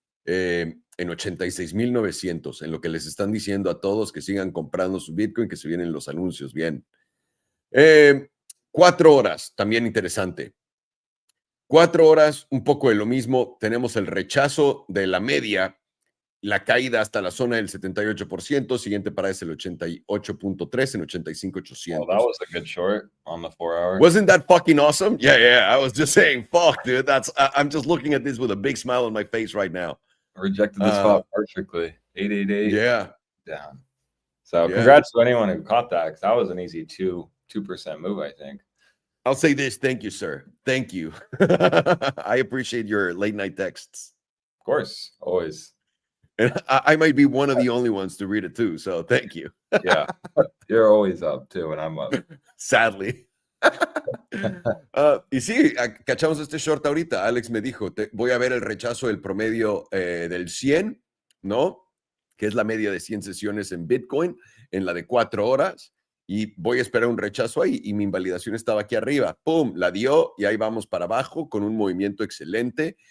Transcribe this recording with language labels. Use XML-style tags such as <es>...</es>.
<es>En 86,900, en lo que les están diciendo a todos que sigan comprando su Bitcoin, que se vienen los anuncios, bien. 4 horas, también interesante. 4 horas, un poco de lo mismo. Tenemos el rechazo de la media, la caída hasta la zona del 78%. Siguiente parada es el 88.3 en 85.800.</es> <en>Well, that was a good short on the 4 hour. Wasn't that fucking awesome? Yeah. I was just saying, fuck, dude. I'm just looking at this with a big smile on my face right now. Rejected the spot perfectly. 888. Yeah. Down. So Yeah. congrats to anyone who caught that, because that was an easy 2% move, I think. I'll say this. Thank you, sir. Thank you. I appreciate your late night texts. Of course, always. And I might be one of the only ones to read it too. So thank you. Yeah. You're always up too when I'm up. Sadly.</en> <es>Y sí, cachamos este short ahorita. Alex me dijo, voy a ver el rechazo del promedio del 100, ¿no? Que es la media de 100 sesiones en Bitcoin, en la de 4 horas. Y voy a esperar un rechazo ahí. Y mi invalidación estaba aquí arriba. ¡Pum! La dio y ahí vamos para abajo con un movimiento excelente.</es>